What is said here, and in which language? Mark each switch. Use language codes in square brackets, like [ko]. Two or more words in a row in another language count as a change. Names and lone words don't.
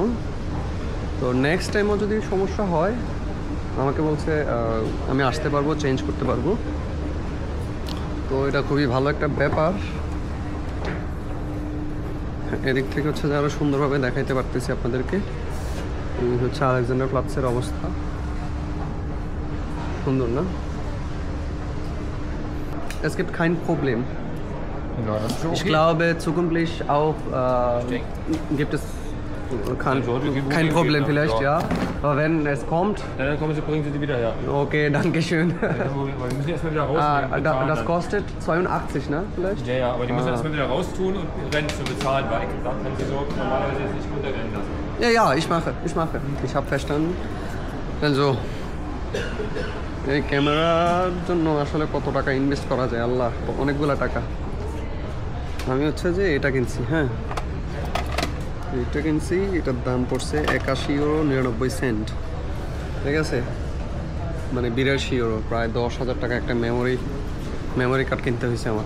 [bn] তো [en] next time [bn] যদি সমস্যা হয় আমাকে বলছে আমি আসতে পারবো, চেঞ্জ করতে পারবো। তো এটা খুবই ভালো একটা ব্যাপার। এদিক থেকে হচ্ছে যে আরও সুন্দরভাবে দেখাইতে পারতেছি আপনাদেরকে। হচ্ছে আলেকজান্ডার প্লাৎসের অবস্থা, সুন্দর না? [de] Es gibt kein Problem. Ich glaube, zukünftig auch gibt es kein Problem vielleicht, ja. Aber wenn es kommt... Dann kommen Sie, bringen Sie die wieder her. Okay, danke schön. Wir müssen erstmal wieder rausnehmen. Das kostet 82, ne? Vielleicht? Ja, ja, aber die müssen erstmal wieder raustun und Rennen zu bezahlen, weil dann können Sie so normalerweise jetzt nicht runterrennen lassen. Ja, ja, ich mache. Ich habe verstanden. Also, [bn] এই ক্যামেরার জন্য আসলে কত টাকা ইনভেস্ট করা যায়, আল্লাহ, অনেকগুলো টাকা। আমি হচ্ছে যে এটা কিনছি, হ্যাঁ এটা কিনছি, এটার দাম পড়ছে 81 ইউরো 99 সেন্ট, ঠিক আছে? মানে 82 ইউরো, প্রায় 10,000 টাকা একটা [en] memory card [bn] কিনতে হয়েছে আমাকে।